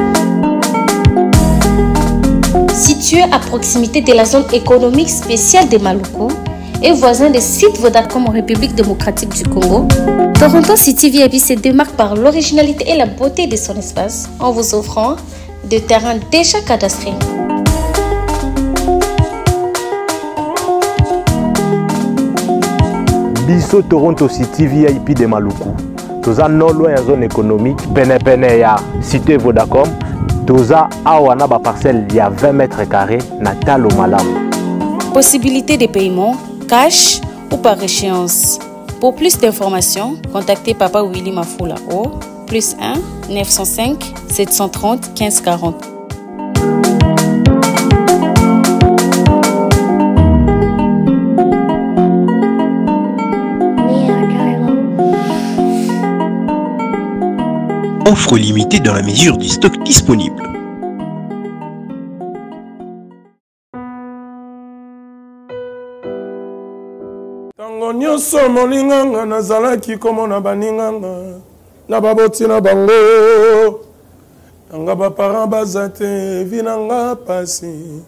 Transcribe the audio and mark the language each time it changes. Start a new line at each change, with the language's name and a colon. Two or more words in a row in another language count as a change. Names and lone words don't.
French: Situé à proximité de la zone économique spéciale de Maluku et voisin des sites Vodacom en République démocratique du Congo, Toronto City VIP se démarque par l'originalité et la beauté de son espace en vous offrant des terrains déjà cadastrés.
Lingala: Biso Toronto City VIP de Maluku.
French: Toza non loin en zone économique,
Lingala: pene ya cité Vodacom. Toza awana ba parcelle
French: il y a 20 mètres carrés
Lingala: na talo malamu.
French: Possibilité de paiement cash ou par échéance. Pour plus d'informations, contactez Papa Willy Mafoula au +1 905 730 1540. Offre limitée dans la mesure du stock disponible.
Lingala: Tango nyonso molinganga nazalaki komona baninganga na baboti na bango nanga baparent baza te vi nanga pasi.